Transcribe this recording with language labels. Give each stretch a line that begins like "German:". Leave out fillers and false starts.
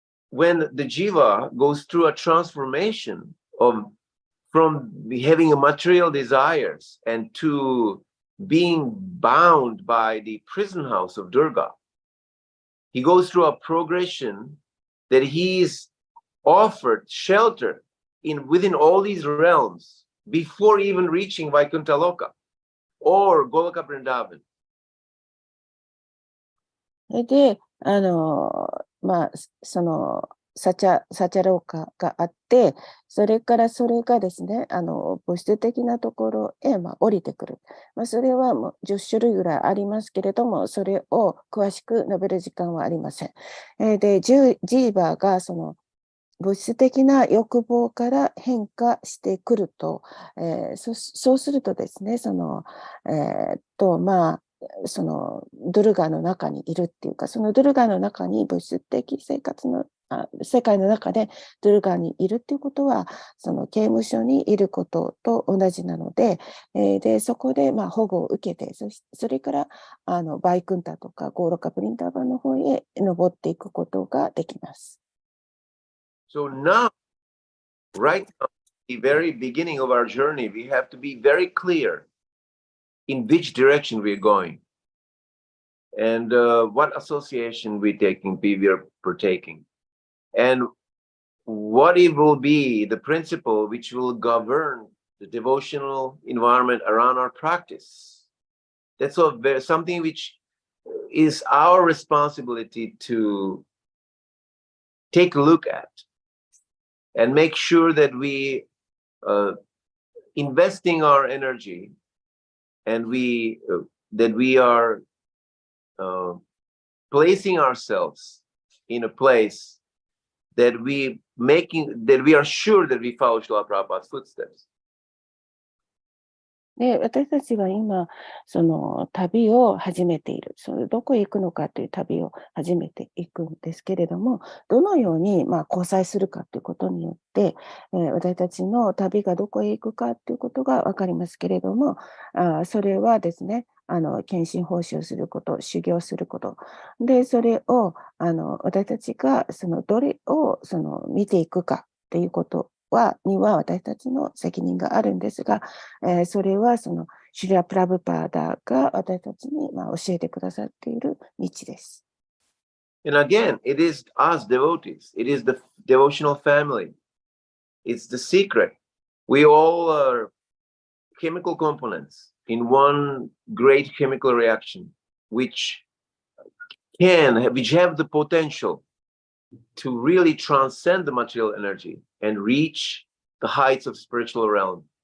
English: when the jiva goes through a transformation from having a material desires and to being bound by the prison house of Durga, he goes through a progression that he is offered shelter within all these realms before even reaching Vaikuntha Loka or Goloka Vrindavan.
Japanese: で、そのサチャローカがあって、それからそれがですね、物質的なところへ、降りてくる。それはもう10種類ぐらいありますけれども、それを詳しく述べる時間はありません。で、ジーバーがその物質的な欲望から変化してくると、そうするとですね、そのドルガの中にいるっていうか、そのドルガの中に物質的世界の中でドルガにいるっていうことは、その刑務所にいることと同じなので、でそこで保護を受けて、それからバイクンタとかゴーロカプリンターバンの方へ登っていくことができます。
English: So now, right now, at the very beginning of our journey, we have to be very clear in which direction we're going and what association we are partaking, and what it will be the principle which will govern the devotional environment around our practice. That's something which is our responsibility to take a look at and make sure that we investing our energy and that we are placing ourselves in a place that we are sure that we follow Srila Prabhupada's footsteps.
Japanese: で、私たちは今、その旅を始めている。どこへ行くのかという旅を始めていくんですけれども、どのように交際するかということによって、私たちの旅がどこへ行くかということが分かりますけれども、それはですね、献身奉仕をすること、修行すること。で、それを、私たちが、どれを、見ていくかということには私たちの責任があるんですが、それはシュリラ・プラブパーダが私たちに教えてくださっている道です。
English: And again, it is us devotees. It is the devotional family. It's the secret. We all are chemical components in one great chemical reaction, which have the potential to really transcend the material energy and reach the heights of spiritual realm.